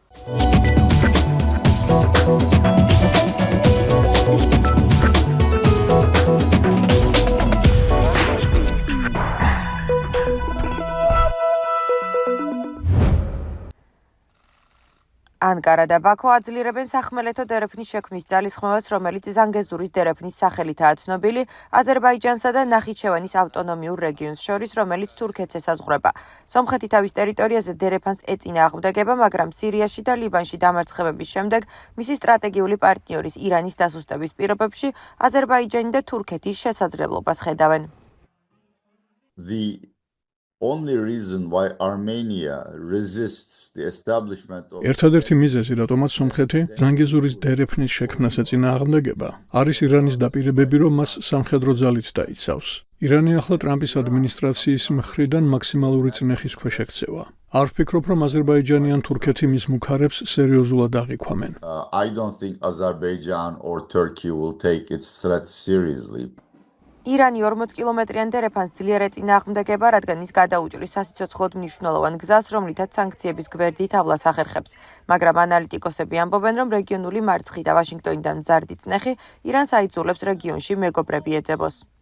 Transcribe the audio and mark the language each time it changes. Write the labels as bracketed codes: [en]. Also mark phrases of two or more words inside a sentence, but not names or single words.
[ka] ანკარა და ბაქო აძლიერებენ სახმელეთო დერეფნის შექმნის ძალისხმევას, რომელიც ზანგეზურის დერეფნის სახელითაა ცნობილი, აზერბაიჯანსა და ნახიჩევანის ავტონომიურ რეგიონს შორის, რომელიც თურქეთს ესაზღვრება. სომხეთი თავის ტერიტორიაზე დერეფანს ეწინააღმდეგება, მაგრამ სირიაში და ლიბანში დამარცხებების შემდეგ მისი სტრატეგიული პარტნიორის ირანის დასუსტების პირობებში აზერბაიჯანი და თურქეთის შესაძლებლობას ხედავენ. [en] Only reason why Armenia resists the establishment of [ka] ერთადერთი მიზეზი, რატომაც სომხეთი ზანგეზურის დერეფნის შექმნას ეწინააღმდეგება, არის ირანის დაპირებები, რომ მას სამხედრო ძალით დაიცავს. ირანი ახლა ტრამპის ადმინისტრაციის მხრიდან მაქსიმალური წნეხის ქვეშ ექცევა. არ ვფიქრობ, რომ აზერბაიჯანი ან თურქეთი მის მუქარებს სერიოზულად აღიქვამენ. [en] I don't think Azerbaijan or Turkey will take its threat seriously. [ka] ირანი 40 კილომეტრიან დერეფანს ძლიერ ეწინააღმდეგება, რადგან ის გადაუჭრის სასიცოცხლოდ მნიშვნელოვან გზას, რომლითაც სანქციების გვერდით ავლას ახერხებს. მაგრამ ანალიტიკოსები ამბობენ, რომ რეგიონული მარცხი და ვაშინგტონიდან მზარდი წნეხი ირანს აიძულებს რეგიონში მეგობრები ეძებოს.